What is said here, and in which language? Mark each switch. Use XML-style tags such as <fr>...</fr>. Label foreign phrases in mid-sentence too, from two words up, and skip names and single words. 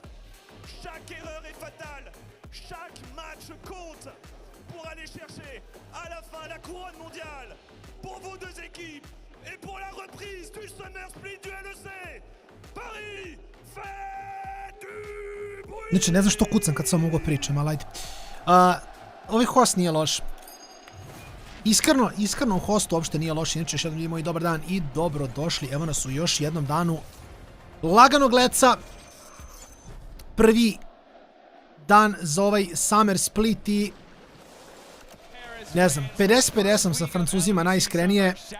<fr>Chaque erreur est fatale, chaque match compte pour aller chercher à la fin la couronne mondiale pour vos deux équipes et pour la reprise du Summer Split du LEC. Paris, fait du bruit!</fr> <sr>Znači, ne znam što kucam kad sam mogu pričam, ali ajde. Ovaj host nije loš. Iskreno u hostu uopšte nije loš. Inače, još jednom imamo i dobar dan i dobro došli. Evo nas u još jednom danu laganog leca. Prvi dan za ovaj Summer Split i ne znam, 50-50 sa Francuzima najiskrenije.</sr>